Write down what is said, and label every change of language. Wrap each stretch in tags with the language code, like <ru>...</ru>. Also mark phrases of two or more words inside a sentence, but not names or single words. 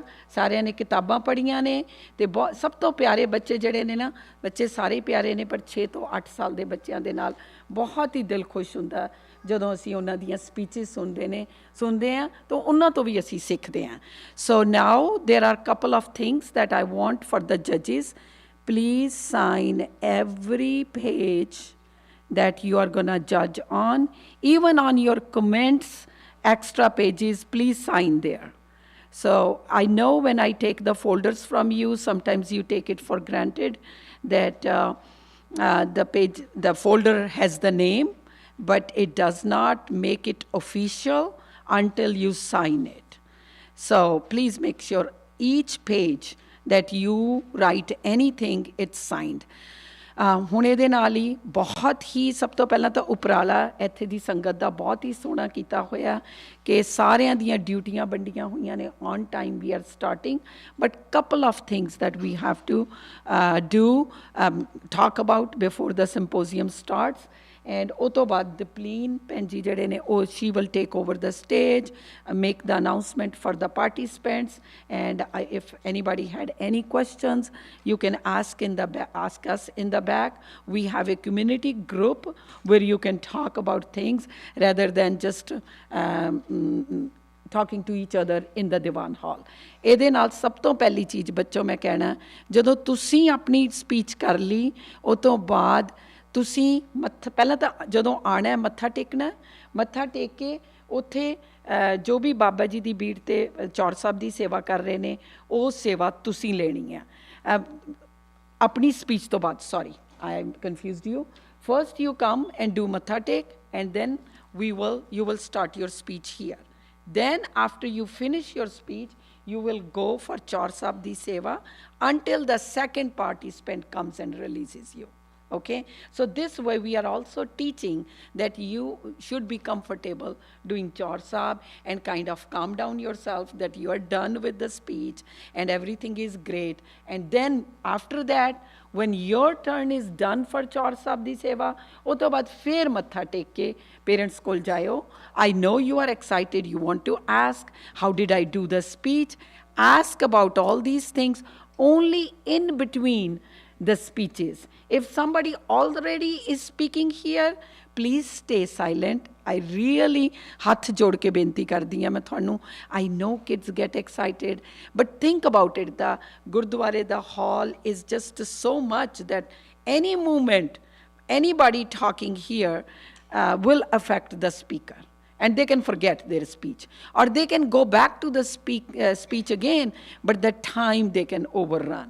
<pa>ਸਾਰਿਆਂ ਨੇ ਕਿਤਾਬਾਂ ਪੜ੍ਹੀਆਂ ਨੇ ਅਤੇ ਸਭ ਤੋਂ ਪਿਆਰੇ ਬੱਚੇ ਜਿਹੜੇ ਨੇ ਨਾ, ਬੱਚੇ ਸਾਰੇ ਪਿਆਰੇ ਨੇ, ਪਰ 6 ਤੋਂ 8 ਸਾਲ ਦੇ ਬੱਚਿਆਂ ਦੇ ਨਾਲ ਬਹੁਤ ਹੀ ਦਿਲ ਖੁਸ਼ ਹੁੰਦਾ ਜਦੋਂ ਅਸੀਂ ਉਹਨਾਂ ਦੀਆਂ ਸਪੀਚਿਸ ਸੁਣਦੇ ਹਾਂ ਤਾਂ ਉਹਨਾਂ ਤੋਂ ਵੀ ਅਸੀਂ ਸਿੱਖਦੇ ਹਾਂ।</pa> <en>So now there are couple of things that I want for the judges. Please sign every page that you are going to judge on, even on your comments, extra pages, please sign there. So I know when I take the folders from you, sometimes you take it for granted that the folder has the name, but it does not make it official until you sign it. So please make sure each page that you write anything, it's signed.</en> <pa>ਹੁਣ ਇਹਦੇ ਨਾਲ ਹੀ ਬਹੁਤ ਹੀ ਸਭ ਤੋਂ ਪਹਿਲਾਂ ਤਾਂ ਉਪਰਾਲਾ ਇੱਥੇ ਦੀ ਸੰਗਤ ਦਾ ਬਹੁਤ ਹੀ ਸੋਹਣਾ ਕੀਤਾ ਹੋਇਆ ਕਿ ਸਾਰਿਆਂ ਦੀਆਂ ਡਿਊਟੀਆਂ ਵੰਡੀਆਂ ਹੋਈਆਂ ਨੇ</pa> <en>On time we are starting but couple of things that we have to do talk about before the symposium starts And</en> <pa>ਉਹ ਤੋਂ ਬਾਅਦ ਦਪਲੀਨ ਭੈਣ ਜੀ ਜਿਹੜੇ ਨੇ ਉਹ</pa> <en>she will take over the stage, make the announcement for the participants, and if anybody had any questions, you can ask us in the back. We have a community group where you can talk about things rather than just talking to each other in the Diwan hall.</en> <pa>ਇਹਦੇ ਨਾਲ ਸਭ ਤੋਂ ਪਹਿਲੀ ਚੀਜ਼ ਬੱਚੋ ਮੈਂ ਕਹਿਣਾ ਜਦੋਂ ਤੁਸੀਂ ਆਪਣੀ ਸਪੀਚ ਕਰ ਲਈ ਉਹ ਤੋਂ ਬਾਅਦ ਤੁਸੀਂ ਪਹਿਲਾਂ ਤਾਂ ਜਦੋਂ ਆਉਣਾ ਮੱਥਾ ਟੇਕ ਕੇ ਉੱਥੇ ਜੋ ਵੀ ਬਾਬਾ ਜੀ ਦੀ ਬੀੜ 'ਤੇ ਚੌਰ ਸਾਹਿਬ ਦੀ ਸੇਵਾ ਕਰ ਰਹੇ ਨੇ ਉਹ ਸੇਵਾ ਤੁਸੀਂ ਲੈਣੀ ਆ ਆਪਣੀ ਸਪੀਚ ਤੋਂ ਬਾਅਦ</pa> <en>Sorry I confused you first you come and do</en> <pa>ਮੱਥਾ ਟੇਕ</pa> <en>And then you will start your speech here. Then after you finish your speech, you will go for Chaur Sahib di Seva until the second participant comes and releases you. Okay, so this way we are also teaching that you should be comfortable doing Chaur Sahib and kind of calm down yourself that you are done with the speech and everything is great. And then after that, when your turn is done for Chaur Sahib di Seva,</en> <pa>ਉਹ ਤੋਂ ਬਾਅਦ ਫੇਰ ਮੱਥਾ ਟੇਕ ਕੇ parents ਕੋਲ ਜਾਇਓ.</pa> <en>I know you are excited, you want to ask, how did I do the speech? Ask about all these things only in between the speeches. If somebody already is speaking here, please stay silent. I really</en> <pa>ਹੱਥ ਜੋੜ ਕੇ ਬੇਨਤੀ ਕਰਦੀ ਹਾਂ ਮੈਂ ਤੁਹਾਨੂੰ.</pa> <en>I know kids get excited, but think about it. The Gurdwara, the hall is just so much that any movement, anybody talking here will affect the speaker. And they can forget their speech. Or they can go back to the speech again, but the time they can overrun.</en>